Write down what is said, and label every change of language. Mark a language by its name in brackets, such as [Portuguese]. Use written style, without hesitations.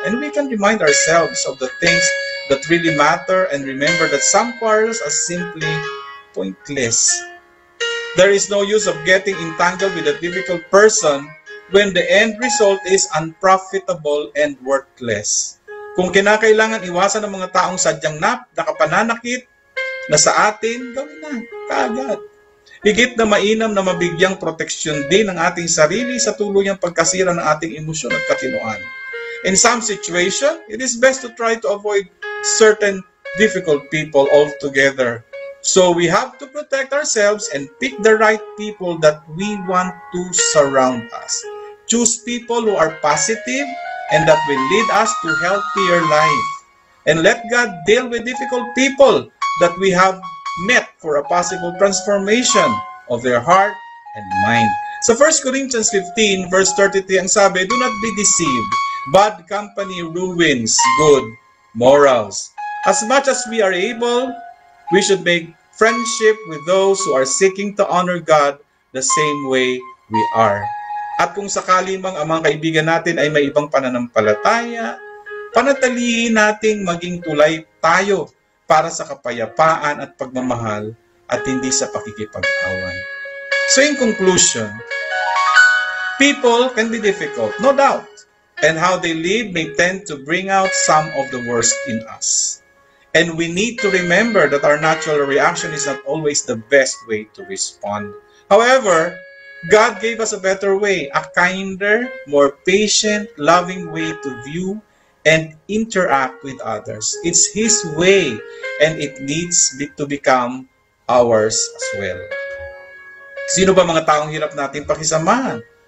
[English] And we can remind ourselves of the things that really matter and remember that some quarrels are simply pointless. There is no use of getting entangled with a difficult person when the end result is unprofitable and worthless. [Filipino] Kung kinakailangan iwasan ng mga taong sadyang nakapananakit na sa atin, gawin na, kaagad. Higit na mainam na mabigyang proteksyon din ng ating sarili sa tuluyang pagkasira ng ating emosyon at katinoan. [English] In some situation, it is best to try to avoid certain difficult people altogether. So we have to protect ourselves and pick the right people that we want to surround us. Choose people who are positive and that will lead us to healthier life. And let God deal with difficult people that we have met for a possible transformation of their heart and mind. [Filipino] Sa [English] 1 Corinthians 15, verse 33, [Filipino] ang sabi, [English] do not be deceived. Bad company ruins good morals. As much as we are able, we should make friendship with those who are seeking to honor God the same way we are. [Filipino] At kung sakali mang ang mga kaibigan natin ay may ibang pananampalataya, panatilihin nating maging tulay tayo para sa kapayapaan at pagmamahal at hindi sa pakikipag-away. [English] So in conclusion, people can be difficult, no doubt, and how they live may tend to bring out some of the worst in us. And we need to remember that our natural reaction is not always the best way to respond. However, God gave us a better way, a kinder, more patient, loving way to view and interact with others. It's His way, and it needs to become ours as well. [Filipino] Sino ba mga taong hirap natin pakisamahan?